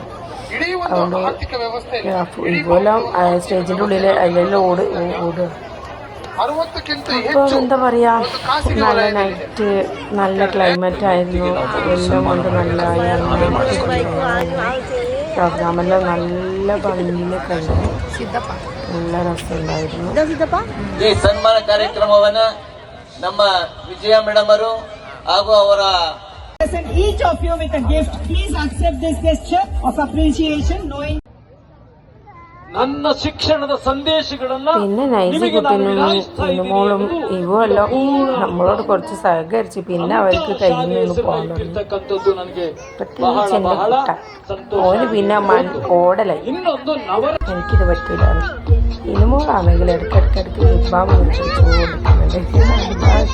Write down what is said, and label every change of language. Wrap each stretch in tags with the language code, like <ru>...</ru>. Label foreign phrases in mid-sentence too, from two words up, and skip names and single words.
<ml>അതുകൊണ്ട് ഇതുപോലെ സ്റ്റേജിൻ്റെ ഉള്ളിൽ അതിലെല്ലാം ഓടുക. അപ്പോൾ എന്താ പറയുക, നല്ല നൈറ്റ്, നല്ല ക്ലൈമറ്റ് ആയിരുന്നു. എല്ലാം കൊണ്ട് നല്ല പ്രോഗ്രാമെല്ലാം നല്ല ഭംഗിയിൽ കഴിഞ്ഞു. നല്ല രസമുണ്ടായിരുന്നു.</ml> <kn>ಈ ಸನ್ಮಾನ ಕಾರ್ಯಕ್ರಮವನ್ನ ನಮ್ಮ ವಿಜಯ ಮೇಡಮ್ ಅವರು ಹಾಗೂ ಅವರ</kn> <en>each of you with a gift. Please accept this gesture of appreciation, knowing</en> <kn>ನನ್ನ ಶಿಕ್ಷಣದ ಸಂದೇಶಗಳನ್ನ</kn> <ml>പിന്നെ നൈസിക്കുട്ടനും മോളും ഇവോ എല്ലാം നമ്മളോട് കുറച്ച് സഹകരിച്ച് പിന്നെ അവർക്ക് കയ്യിൽ നിന്ന് പോകാൻ തുടങ്ങി. പ്രത്യേകിച്ച് എൻ്റെ കുട്ട ഓന് പിന്നെ ഓടലായി. എനിക്കിത് പറ്റൂല. ഇനുമോളാണെങ്കിൽ ഇടയ്ക്കിടയ്ക്ക് ലിബാം ചോദിക്കുന്നുണ്ട്.</ml>